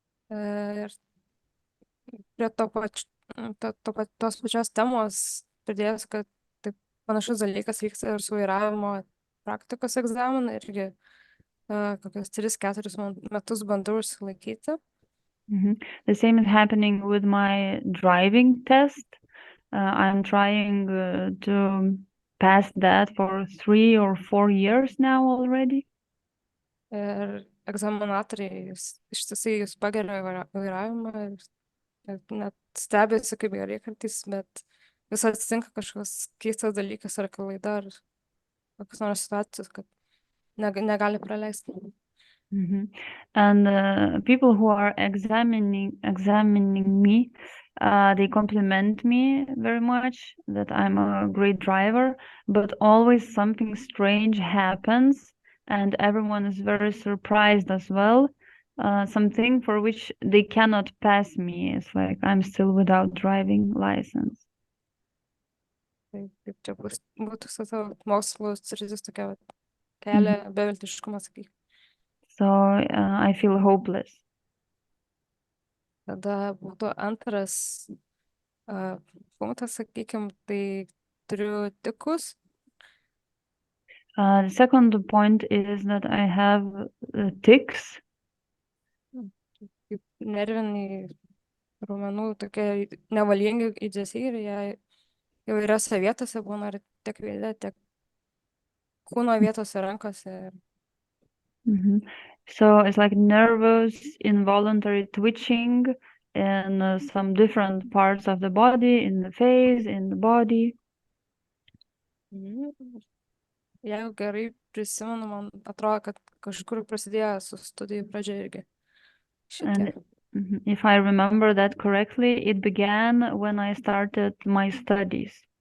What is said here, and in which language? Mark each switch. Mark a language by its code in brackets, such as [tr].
[lt] Ir prie tos pačios temos pridėjus, kad taip panašus dalykas vyksta ir su vairavimo praktikos egzaminą, irgi kokius 3-4 metus bandau išsilaikyti. [en] The same is happening with my driving test. I'm trying to pass that for 3 or 4 years now already. [lt] Ir egzaminatoriai ištisai jūs pageria vairavimą ir net stebėsi, kaip gerai kartais, bet vis atsitinka kažkoks keistas dalykas ar klaida ar kokios nors situacijos, kad negali praleisti. [en] And people who are examining me, they compliment me very much that I'm a great driver, but always something strange happens and everyone is very surprised as well. Something for which they cannot pass me. It's like I'm still without driving license. [lt] Tai kaip čia būtų su tavo mokslo sritis tokia kelia beviltiškumą, sakyk. [en] So I feel hopeless. [lt] Tada būtų antras punktas, sakykim, tai turiu tikus. [en] The second point is that I have tics. [lt] Kaip nerviniai raumenų tokie nevalingi judesiai ir jie įvairiose vietose būna ir tiek veide, tiek kūno vietose, rankose. [en] So it's like nervous, involuntary twitching in some different parts of the body, in the face, in the body. [lt] Jeigu gerai prisimenu, man atrodo, kad kažkur prasidėjo su studijų pradžia irgi. [en] And if I remember that correctly, it began when I started my studies.